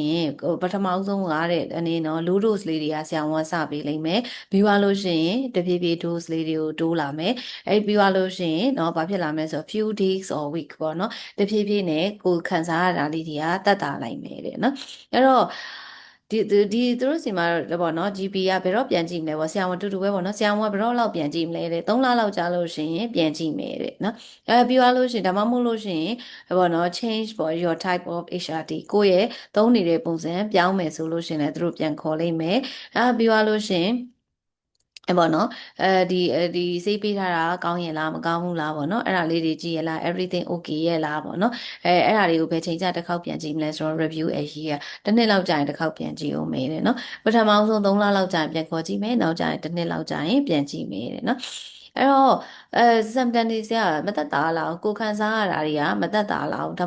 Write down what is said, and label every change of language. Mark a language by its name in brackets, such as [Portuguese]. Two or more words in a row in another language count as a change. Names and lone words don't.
[Burmese] ရင်ပထမဆုံးကတဲ့အနေနော် [English] low dose [Burmese] လေးတွေကဆရာဝန်စပေးလိမ့်မယ်ပြီးသွားလို့ရှိရင်တဖြည်းဖြည်း dose လေးတွေကိုတိုးလာမယ်အဲ့ ပြီးသွားလို့ရှိရင်နော်ဘာဖြစ်လာမလဲဆိုတော့ [English] few days or week [Burmese] ပေါ့နော်တဖြည်းဖြည်းနဲ့ကိုယ်ခံစားရတာလေးတွေကတက်တာလိုက်မယ်တဲ့နော်အဲ့တော့ဒီသူတို့စီမှာတော့ပေါ့နော် GP ကဘယ်တော့ပြန်ကြည့်မလဲပေါ့ဆရာဝန်တူတူပဲပေါ့နော်ဆရာဝန်ကဘယ်တော့လောက်ပြန်ကြည့်မလဲတဲ့3လလောက်ကြာလို့ရှိရင်ပြန်ကြည့်မယ်တဲ့နော်ပြီးသွားလို့ရှိရင်ဒါမှမဟုတ်လို့ရှိရင်ပေါ့နော် change ပေါ့ [English] your type of HRT [Burmese] ကိုယ့်ရဲ့သုံးနေတဲ့ပုံစံပြောင်းမယ်ဆိုလို့ရှိရင်လည်းသူတို့ ပြန်ခေါ်လိုက်မယ်ပြီးသွားလို့ရှိရင်ပေါ့နော်ဒီဆေးပေးထားတာကောင်းရင်လားမကောင်းဘူးလားပေါ့နော်အဲ့ဒါလေးတွေကြည့်ရလား [English] everything okay [Burmese] ရဲ့လားပေါ့နော်အဲ့ဒါတွေကိုဘယ်ချိန်ကျတစ်ခေါက်ပြန်ကြည့်မလဲဆိုတော့ review အရေးကတစ်နှစ်လောက်ကြာရင်တစ်ခေါက်ပြန်ကြည့်အောင်မေးတယ်နော်ပထမဆုံး3လလောက်ကြာရင်ပြန်ခေါ်ကြည့်မယ်နောက်ကြာရင်တစ်နှစ်လောက်ကြာရင်ပြန်ကြည့်မေးတယ်နော်အဲ့တော့symptom တွေကမသက်သာလားကိုခံစားရတာတွေကမသက်သာလားဒါမှ